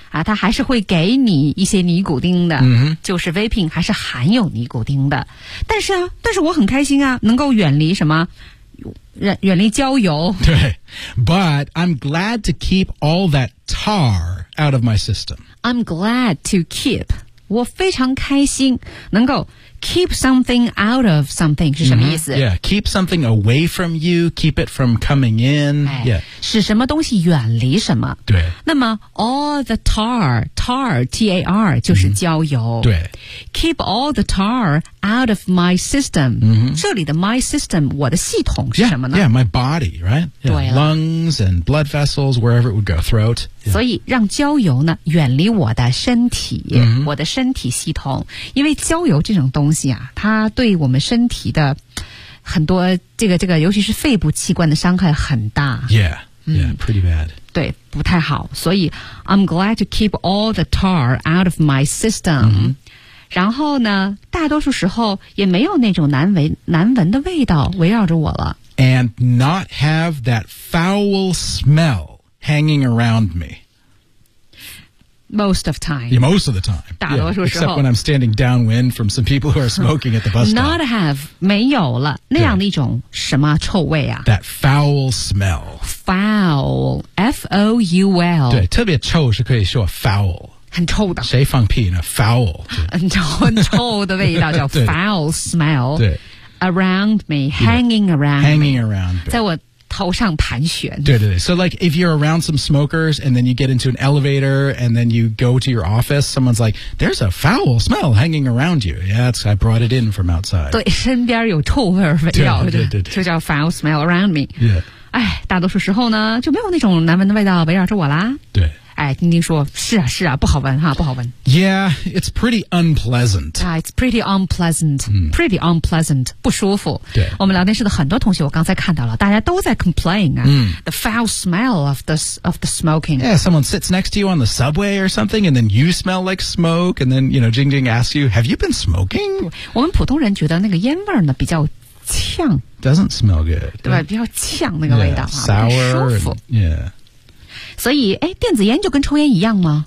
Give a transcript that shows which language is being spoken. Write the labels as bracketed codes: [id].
[zh] 啊、它还是会给你一些尼古丁的、 mm-hmm. 就是 vaping 还是含有尼古丁的但是啊但是我很开心啊能够远离什么远离焦油 [en] 对 But I'm glad to keep all that tar out of my system I'm glad to keep [zh] 我非常开心能够 [en] Keep something out of something [zh] 是什么意思、 [en] mm-hmm. Yeah, keep something away from you, keep it from coming in.、哎、 yeah. [zh] 使什么东西远离什么。对。那么 [en] all the tar, [zh] T-A-R, 就是焦油。 Mm-hmm. 对。 [en] Keep all the tar out of my system.、 Mm-hmm. [zh] 这里的 my system, 我的系统是什么呢 [en] yeah, my body, right? Yeah, 对了。 Lungs and blood vessels, wherever it would go, throat.、Yeah. [zh] 所以让焦油呢远离我的身体、 mm-hmm. 我的身体系统。因为焦油这种东西它对我们身体的很多这个尤其是肺部器官的伤害很大 [en] yeah, yeah, pretty bad [zh] 对不太好所以 [en] I'm glad to keep all the tar out of my system、 mm-hmm. [zh] 然后呢大多数时候也没有那种难闻的味道围绕着我了 [en] and not have that foul smell hanging around me Most of time. Yeah, most of the time. [zh] 大多数时候 [en] Except when I'm standing downwind from some people who are smoking at the bus stop. Not have, [zh] 没有了那样的一种什么臭味啊 [en] That foul smell. Foul. F-O-U-L. 对特别臭是可以说 foul. [zh] 很臭的。谁放屁呢 Foul. 很臭的味道叫 foul smell. 对 [en] Around me, hanging around me. Hanging around [zh] me. 在我头上盘旋 [en] 对对对 So like if you're around some smokers And then you get into an elevator And then you go to your office Someone's like There's a foul smell hanging around you Yeah, I brought it in from outside [zh] 对身边有臭味对对对对就叫 [en] foul smell around me Yeah [zh] 哎，大多数时候呢就没有那种难闻的味道围绕着我啦。对，哎，丁丁说是啊是啊，不好闻哈，不好闻。 [en] Yeah, it's pretty unpleasant. Yeah, it's pretty unpleasant. Pretty unpleasant, [zh] 不舒服。对，我们聊天室的很多同学，我刚才看到了，大家都在 complain 啊。 [en] The foul smell of the smoking. Yeah, someone sits next to you on the subway or something, and then you smell like smoke, and then you know, Jing Jing asks you, "Have you been smoking?" [zh] 我们普通人觉得那个烟味呢比较呛。 [en] Doesn't smell good. [zh] 对吧？比较呛那个味道啊， [en] sour, [zh] 不舒服。 [en] And, yeah. [zh] 所以哎，电子烟就跟抽烟一样吗